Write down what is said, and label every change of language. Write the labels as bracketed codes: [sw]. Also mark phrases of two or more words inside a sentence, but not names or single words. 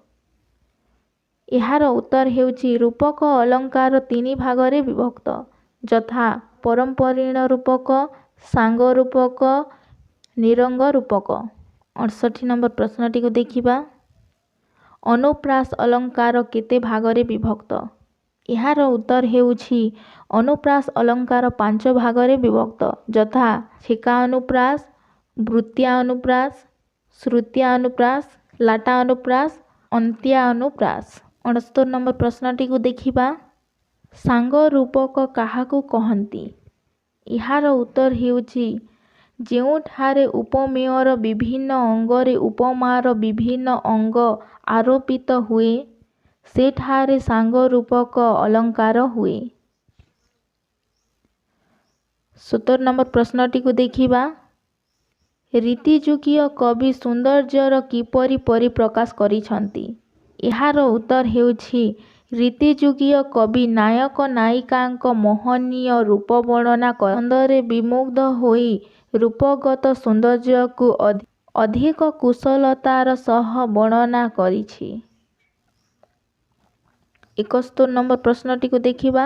[or] ଏହାର ଉତ୍ତର ହେଉଛି ରୂପକ ଅଳଙ୍କାର 3 ଭାଗରେ ବିଭକ୍ତ ଯଥା ପରମ୍ପରିଣ ରୂପକ ସାଙ୍ଗ ରୂପକ ନିରଙ୍ଗ ରୂପକ। 68 ନମ୍ବର ପ୍ରଶ୍ନଟି କୁ ଦେଖିବା। ଅନୁପ୍ରାସ ଅଳଙ୍କାର କେତେ ଭାଗରେ ବିଭକ୍ତ। ଏହାର ଉତ୍ତର ହେଉଛି ଅନୁପ୍ରାସ ଅଳଙ୍କାର 5 ଭାଗରେ ବିଭକ୍ତ ଯଥା ଛେକା ଅନୁପ୍ରାସ ବୃତ୍ତିୟା ଅନୁପ୍ରାସ ଶ୍ରୁତିୟା ଅନୁପ୍ରାସ ଲାଟା ଅନୁପ୍ରାସ ଅନ୍ତ୍ୟା ଅନୁପ୍ରାସ। 69 ନମ୍ବର ପ୍ରଶ୍ନଟି କୁ ଦେଖିବା। ସାଙ୍ଗ ରୂପକ କାହାକୁ କହନ୍ତି। ଏହାର ଉତ୍ତର ହେଉଛି ଯେଉଁଠାରେ ଉପମେୟର ବିଭିନ୍ନ ଅଙ୍ଗରେ ଉପମାର ବିଭିନ୍ନ ଅଙ୍ଗ ଆରୋପିତ ହୁଏ ସେଠାରେ ସାଙ୍ଗ ରୂପକ ଅଳଙ୍କାର ହୁଏ। 70 ନମ୍ବର ପ୍ରଶ୍ନଟି କୁ ଦେଖିବା। ରୀତିଯୁଗୀୟ କବି ସୌନ୍ଦର୍ଯ୍ୟର କିପରି ପରିପ୍ରକାଶ କରିଛନ୍ତି। ଏହାର ଉତ୍ତର ହେଉଛି ରୀତିଯୁଗୀୟ କବି ନାୟକ ନାୟିକାଙ୍କ ମୋହନୀୟ ରୂପ ବର୍ଣ୍ଣନା କରି ଛନ୍ଦରେ ବିମୁଗ୍ଧ ହୋଇ ରୂପଗତ ସୌନ୍ଦର୍ଯ୍ୟକୁ ଅଧିକ କୁଶଳତାର ସହ ବର୍ଣ୍ଣନା କରିଛି। 71 ନମ୍ବର ପ୍ରଶ୍ନଟିକୁ ଦେଖିବା।